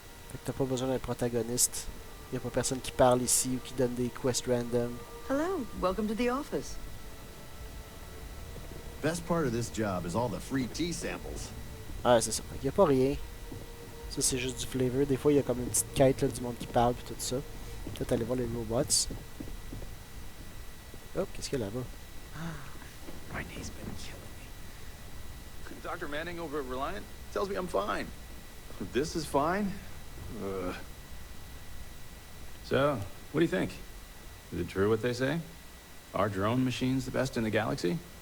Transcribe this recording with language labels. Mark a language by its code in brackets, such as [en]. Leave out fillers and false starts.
[fr] Fait que t'as pas besoin d'un protagoniste. Y a pas personne qui parle ici ou qui donne des quests random. [en] Hello, welcome to the office. Best part of this job is all the free tea samples. [fr] Ah, c'est ça. Fait qu'il y a pas rien. Ça, c'est juste du flavor. Des fois, il y a comme une petite quête là, du monde qui parle pis tout ça. Peut-être aller voir les robots. Oh, qu'est-ce qu'il y a là-bas? [en] My knee's been killing me. Dr. Manning over at Reliant tells me I'm fine. This is fine? So, what do you think? Is it true what they say? Our drone machine's the best in the galaxy?